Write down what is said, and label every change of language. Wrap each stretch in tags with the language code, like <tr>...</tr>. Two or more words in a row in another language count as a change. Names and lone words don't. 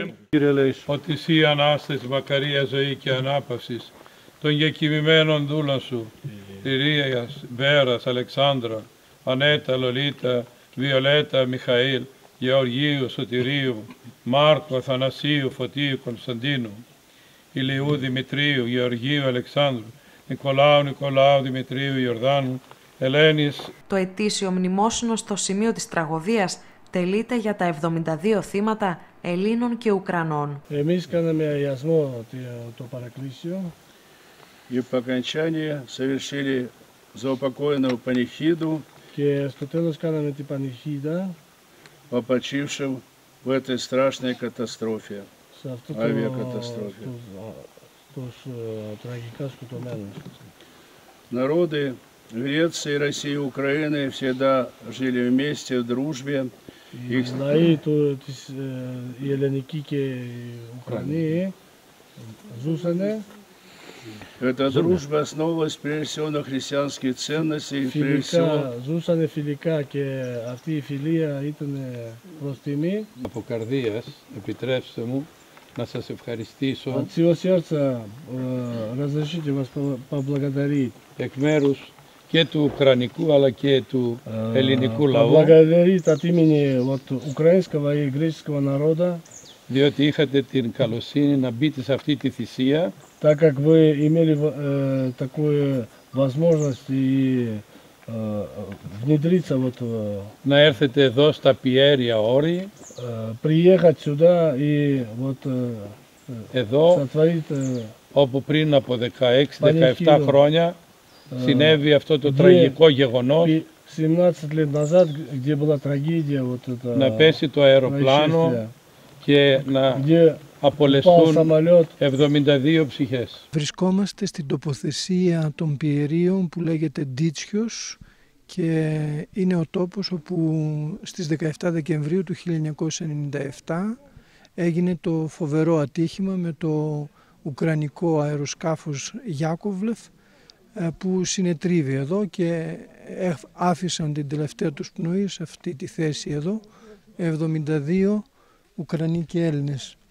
<el>Κύριε ελέησον, ότι εσύ Ανάσταση, μακαρία ζωή και ανάπαυσης των γεκοιμημένων δούλων σου, Λυρίας, Βέρας, Αλεξάνδρα, Ανέτα, Λολίτα, Βιολέτα, Μιχαήλ, Γεωργίου, Σωτηρίου, Μάρκου, Αθανασίου, Φωτίου, Κωνσταντίνου, Ηλιού, Δημητρίου, Γεωργίου, Αλεξάνδρου, Νικολάου, Δημητρίου, Ιορδάνου, Ελένης. Το ετήσιο μνημόσυνο στο σημείο της τραγωδίας τελείται για τα 72 θύματα Ελλήνων και Ουκρανών. Εμείς κάναμε αγιασμό το παρακλήσιο.</el> <ru>И по окончании совершили заупокоенную панихиду.</ru> <el>Και στο τέλος κάναμε την πανихίδα.</el> <ru>По почившим в этой страшной катастрофе.</ru> <el>Σε αυτό</el> <ru>авиакатастрофе.</ru> <el>Τους τραγικά σκοτωμένους.</el> <ru>Народы Греции, России и Украины всегда жили вместе в дружбе.</ru> <el>Οι λαοί η Ελληνική και η Ουκρανία ζούσανε.</el> <ru>Эта дружба основывалась прежде всего на христианских ценностях.</ru> <el>Ζούσανε φιλικά και αυτή η φιλία ήταν προς τιμή. Από καρδίας, επιτρέψτε μου να σας ευχαριστήσω</el> <ru>От всего сердца разрешите вас поблагодарить.</ru> <el>Εκ μέρους και του Ουκρανικού αλλά και του ελληνικού λαού.</el> <ru>Поблагодарить от имени украинского и греческого народа.</ru> <el>Διότι είχατε την καλοσύνη να μπείτε σε αυτή τη θυσία.</el> <ru>Так как вы имели такую возможность и внедриться</ru> <el>να έρθετε εδώ στα Πιέρια Όρη.</el> <ru>Приехать сюда и</ru> <el>εδώ όπου πριν από 16-17 χρόνια συνέβη αυτό το τραγικό γεγονός.</el> <ru>17 лет назад, где была трагедия,</ru> <el>να πέσει το αεροπλάνο και να απολεστούν 72 ψυχές. Βρισκόμαστε στην τοποθεσία των Πιερίων που λέγεται Ντίτσιος και είναι ο τόπος όπου στις 17 Δεκεμβρίου του 1997 έγινε το φοβερό ατύχημα με το ουκρανικό αεροσκάφος Γιάκοβλεφ που συνετρίβει εδώ και άφησαν την τελευταία τους πνοή σε αυτή τη θέση εδώ 72 Ουκρανοί και Έλληνες.</el>